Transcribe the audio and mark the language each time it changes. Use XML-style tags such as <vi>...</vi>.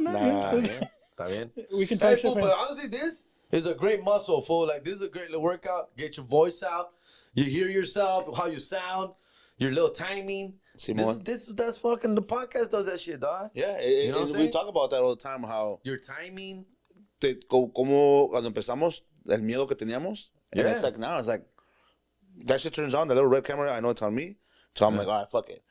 <es>Nah, Está bien.</es> <en>We can talk shit. But honestly, this is a great muscle, fool. Like, this is a great little workout. Get your voice out. You hear yourself, how you sound, your little timing. That's fucking, the podcast does that shit, dog. Yeah, you know what I'm saying? We talk about that all the time, how your timing.</en> <es>Como cuando empezamos, el miedo que teníamos.</es> <en>And it's like now, it's like, that shit turns on, the little red camera, I know it's on me. So I'm like, all right, fuck it.</en>